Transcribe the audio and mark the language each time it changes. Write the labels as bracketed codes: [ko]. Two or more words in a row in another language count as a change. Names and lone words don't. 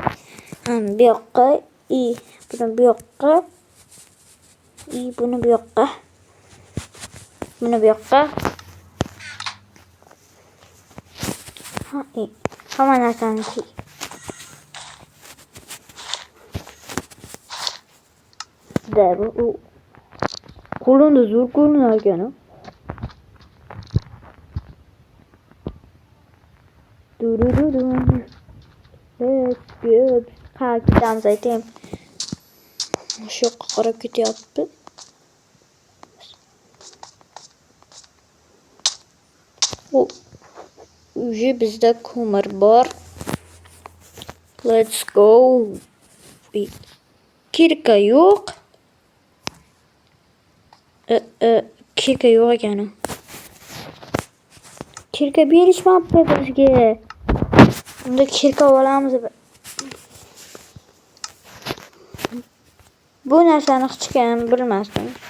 [uz] Bu yoqqa, buni bu yoqqa, buni bu yoqqa, buni bu yoqqa. Hamma narsani qo'limda zo'r ko'rinar ekan. [en] Let's go. [uz] Ketamiz aytayim. Shu yoqqa qarab ketyapti. Уже bizda ko'mir bor. [en] Let's go. [uz] Kirka yo'q. Kirka yo'q ekan. Kirka berishmabdi bizga. Unda kirka olamiz. Bu narsani hech kim bilmasdim.